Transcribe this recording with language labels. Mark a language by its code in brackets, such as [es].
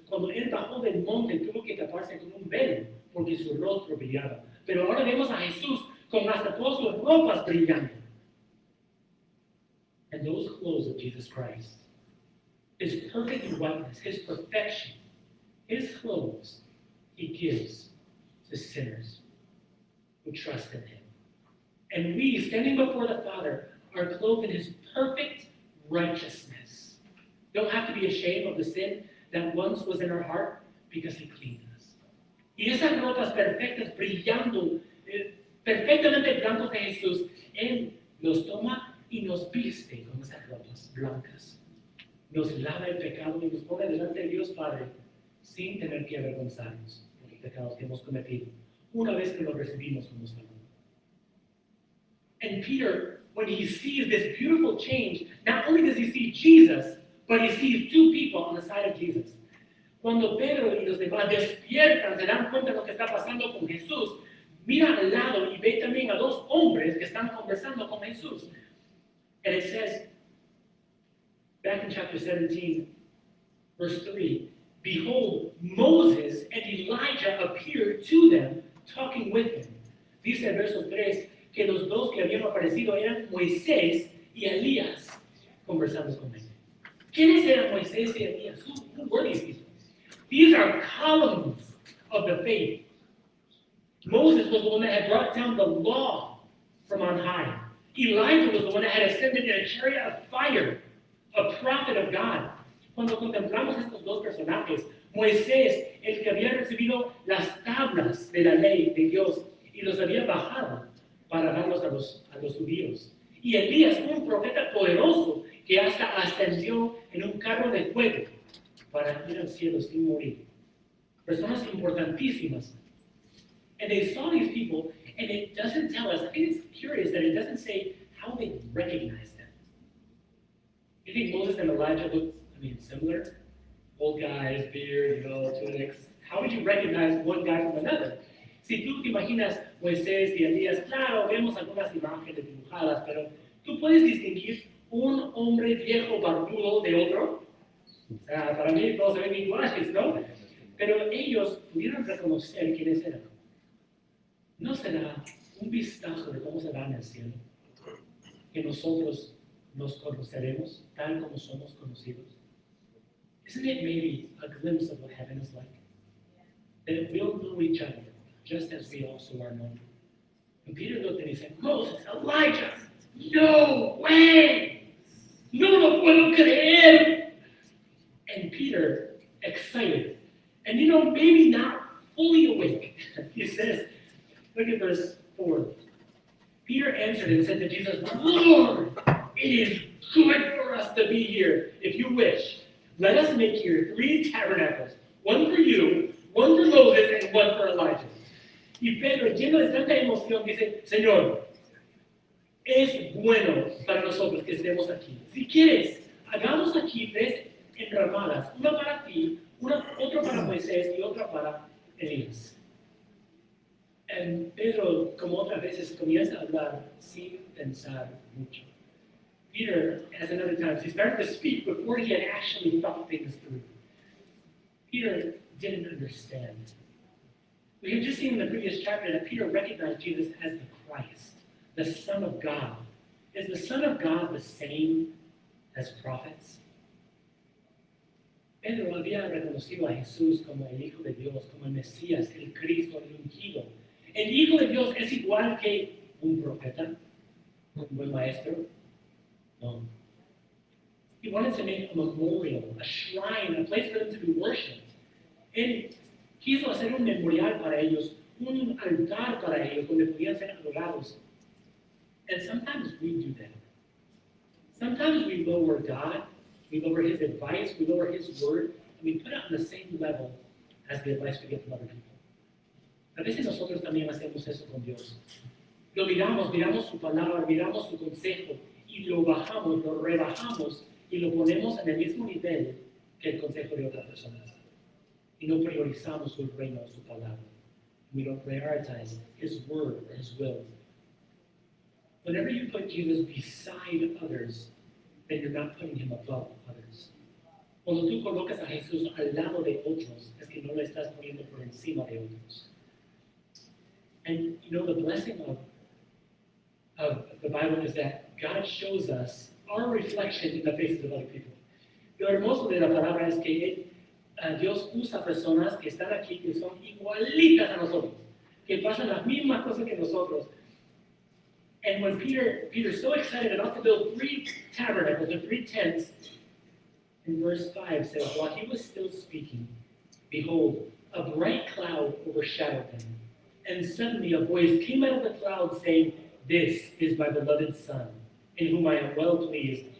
[es] Cuando él bajó del monte, tuvo que taparse con un velo, porque su rostro brillaba. Pero ahora vemos a Jesús con hasta todas sus ropas brillando. [en] And those clothes of Jesus Christ, his perfect whiteness, his perfection, his clothes, he gives to sinners who trust in him. And we, standing before the Father, are clothed in his perfect righteousness. Don't have to be ashamed of the sin that once was in our heart, because he cleaned us. [es] Y esas ropas perfectas, brillando, perfectamente blancos de Jesús, él los toma y nos viste con esas ropas blancas. Nos lava el pecado y nos pone delante de Dios Padre sin tener que avergonzarnos por los pecados que hemos cometido, una vez que lo recibimos como Salvador. [en] And Peter, when he sees this beautiful change, not only does he see Jesus, but he sees two people on the side of Jesus. [es] Cuando Pedro y los demás despiertan, se dan cuenta de lo que está pasando con Jesús, mira al lado y ve también a dos hombres que están conversando con Jesús. [en] And it says, back in chapter 17, verse 3, behold, Moses and Elijah appeared to them, talking with him. [es] Dice el verso 3 que los dos que habían aparecido eran Moisés y Elías, conversando con él. ¿Quiénes eran Moisés y Elías? [en] Who were these people? These are columns of the faith. Moses was the one that had brought down the law from on high. Elijah was the one that had ascended in a chariot of fire, a prophet of God. [es] Cuando contemplamos estos dos personajes, Moisés, el que había recibido las tablas de la ley de Dios y los había bajado para darlos a los judíos. Y Elías, un profeta poderoso que hasta ascendió en un carro de fuego para ir al cielo sin morir. Personas importantísimas. [en] And they saw these people, and it doesn't tell us, I think it's curious that it doesn't say how they recognized them. You think Moses and Elijah looked, similar? Old guys, beard, tunics. How would you recognize one guy from another? [es] Si tú te imaginas Moisés y Elías, claro, vemos algunas imágenes dibujadas, pero ¿tú puedes distinguir un hombre viejo barbudo de otro? O sea, para mí todos se ven iguales, ¿no? Pero ellos pudieron reconocer quiénes eran. ¿No será un vistazo de cómo será en el cielo? Que nosotros nos conoceremos tal como somos conocidos. [en] Isn't it maybe a glimpse of what heaven is like? That we'll know each other just as we also are known. And Peter looked and he said, Moses, Elijah, no way! [es] No lo puedo creer! [en] And Peter, excited, and maybe not fully awake, he says, look at verse 4. Peter answered and said to Jesus, Lord, it is good for us to be here. If you wish, let us make here 3 tabernacles, one for you, one for Moses, and one for Elijah. [es] Y Pedro, lleno de tanta emoción, dice, Señor, es bueno para nosotros que estemos aquí. Si quieres, hagamos aquí 3 enramadas, una para ti, otra para Moisés y otra para Elías. [en] And Pedro [es] Pedro, como otras veces, comienza a hablar sin pensar mucho. [en] Peter, as in other times, he started to speak before he had actually thought things through. Peter didn't understand. We had just seen in the previous chapter that Peter recognized Jesus as the Christ, the Son of God. Is the Son of God the same as prophets? [es] Pedro había reconocido a Jesús como el Hijo de Dios, como el Mesías, el Cristo, el ungido. ¿El Hijo de Dios es igual que un profeta, un buen maestro? No. [en] He wanted to make a memorial, a shrine, a place for them to be worshipped. [es] Él quiso hacer un memorial para ellos, un altar para ellos donde podían ser adorados. [en] And sometimes we do that. Sometimes we lower God, we lower His advice, we lower His word, and we put it on the same level as the advice we get from other people. [es] A veces nosotros también hacemos eso con Dios. Lo miramos su palabra, miramos su consejo, y lo bajamos, lo rebajamos, y lo ponemos en el mismo nivel que el consejo de otras personas. Y no priorizamos su reino, su palabra. [en] We don't prioritize His word or His will. Whenever you put Jesus beside others, then you're not putting Him above others. [es] Cuando tú colocas a Jesús al lado de otros, es que no lo estás poniendo por encima de otros. [en] And you know, the blessing of the Bible is that God shows us our reflection in the faces of other people. [es] Lo hermoso de la palabra es que Dios usa personas que están aquí, que son igualitas a nosotros, que pasan las mismas cosas que nosotros. [en] And when Peter's so excited about to build 3 tabernacles or 3 tents, in verse 5 says, while he was still speaking, behold, a bright cloud overshadowed them. And suddenly a voice came out of the cloud saying, this is my beloved Son, in whom I am well pleased.